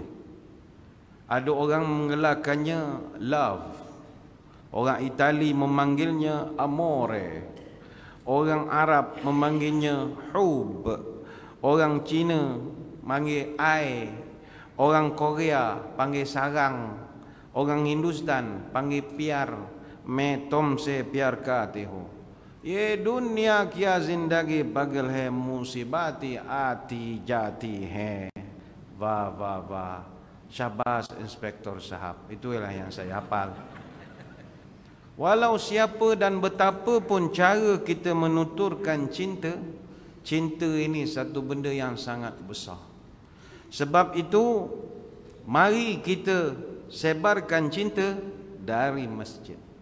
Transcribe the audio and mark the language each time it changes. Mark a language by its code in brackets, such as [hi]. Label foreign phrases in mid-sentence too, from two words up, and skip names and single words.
[ms] Ada orang mengelarkannya love, orang Itali memanggilnya amore, orang Arab memanggilnya hub, orang Cina panggil ai, orang Korea panggil sarang, orang Hindustan panggil pyar, [hi] मैं तुमसे प्यार करती हूँ, ये दुनिया क्या जिंदगी पागल है, मुसीबतें आती जाती हैं. [ms] Wah, wah, wah. Syabas Inspektor Sahab. Itulah yang saya hafal. Walau siapa dan betapa pun cara kita menuturkan cinta, cinta ini satu benda yang sangat besar. Sebab itu, mari kita sebarkan cinta dari masjid.